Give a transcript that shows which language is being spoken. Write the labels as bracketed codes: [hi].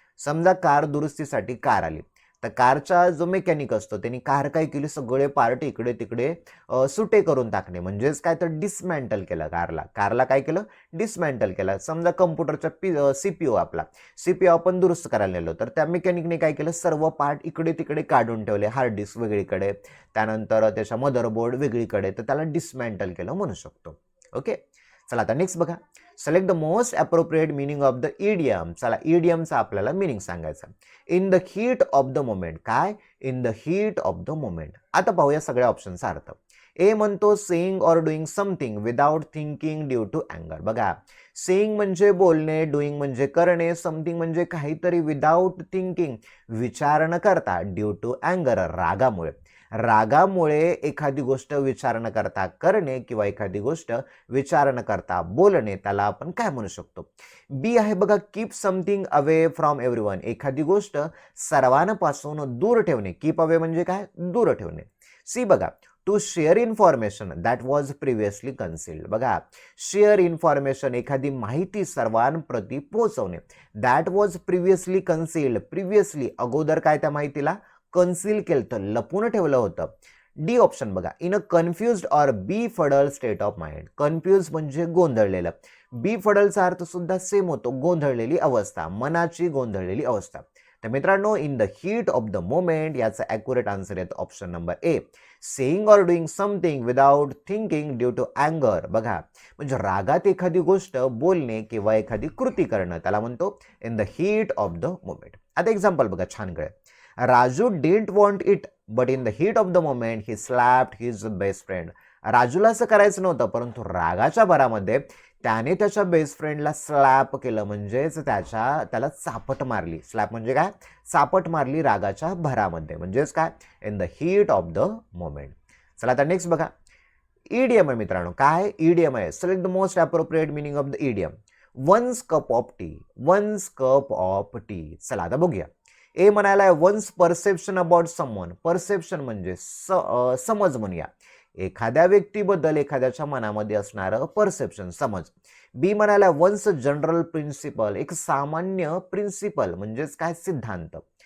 [mr] समजा कार दुरुस्तीसाठी कार आली, तर कारचा जो मेकॅनिक असतो त्यांनी कार काय केली, सगळे पार्ट इकडे तिकडे सुटे करून टाकणे, म्हणजेच काय तर डिसमॅन्टल केलं कारला. कारला काय केलं, डिसमॅन्टल केलं. समजा कम्प्युटरचा सीपीयू, आपला सीपीयू आपण दुरुस्त करायला नेलो, तर त्या मेकॅनिकने काय केलं, सर्व पार्ट इकडे तिकडे काढून ठेवले, हार्ड डिस्क वेगळीकडे, त्यानंतर त्याच्या मदरबोर्ड वेगळीकडे, तर त्याला डिसमॅन्टल केलं म्हणू शकतो. ओके. चला आता नेक्स्ट बघा, [en] Select the most appropriate meaning of the idiom. [mr] चला, इडियमचा आपल्याला मीनिंग सांगायचा. [en] In the heat of the moment. [mr] काय, [en] In the heat of the moment. [mr] आता पाहूया सगळ्या ऑप्शनचा अर्थ. [en] ए म्हणतो saying or doing something without thinking due to अँगर. [mr] बघा, सेइंग म्हणजे बोलणे, डुईंग म्हणजे करणे, समथिंग म्हणजे काहीतरी, विदाउट थिंकिंग विचार न करता, ड्यू टू अँगर रागामुळे. रागामुळे एखादी गोष्ट विचार न करता करणे किंवा एखादी गोष्ट विचार न करता बोलणे, त्याला आपण काय म्हणू शकतो. बी आहे बघा, [en] Keep something away from everyone. [mr] एखादी गोष्ट सर्वांपासून दूर ठेवणे. [en] keep away [mr] म्हणजे काय, दूर ठेवणे. [en] C बघा, to share information that was previously concealed. [mr] बघा, शेअर इन्फॉर्मेशन एखादी माहिती सर्वांप्रती पोहोचवणे. [en] That was previously concealed. [mr] Previously अगोदर काय त्या माहितीला कन्सील केलं, लपून ठेवलं होतं. [en] D option बघा, in a confused or befuddled state of mind. [mr] Confuse म्हणजे गोंधळलेलं. बी फडलचा अर्थ सुद्धा सेम होतो, गोंधळलेली अवस्था, मनाची गोंधळलेली अवस्था. [en] तर मित्रांनो, in the heat of the moment [mr] याचा ॲक्युरेट आन्सर येतो [en] Option number A, saying or doing something without thinking due to अँगर. [mr] बघा, म्हणजे रागात एखादी गोष्ट बोलणे किंवा एखादी कृती करणं, त्याला म्हणतो [en] In the heat of the moment. [mr] आता एक्झाम्पल बघा, छान कळेल. [en] Raju didn't want it but in the heat of the moment he slapped his best friend. [mr] राजूला असं करायचं नव्हतं, परंतु रागाच्या भरामध्ये त्याने त्याच्या बेस्ट फ्रेंडला स्लॅप केलं, म्हणजेच त्याला चापट मारली. स्लॅप म्हणजे काय, चापट मारली रागाच्या भरामध्ये, म्हणजेच काय, [en] In the heat of the moment. [mr] चला आता नेक्स्ट बघा, इडियम आहे मित्रांनो. काय, इडियम आहे. [en] Select the most appropriate meaning of the idiom. One's cup of tea. One's cup of tea. [mr] चला आता बघूया. ए म्हणायला [en] One's perception about someone. [mr] Perception म्हणजे समज म्हणूया, एखाद्या व्यक्तीबद्दल एखाद्याच्या मनामध्ये असणारं परसेप्शन, समज. बी म्हणाला [en] Once general principle. [mr] एक सामान्य प्रिन्सिपल म्हणजेच काय, सिद्धांत.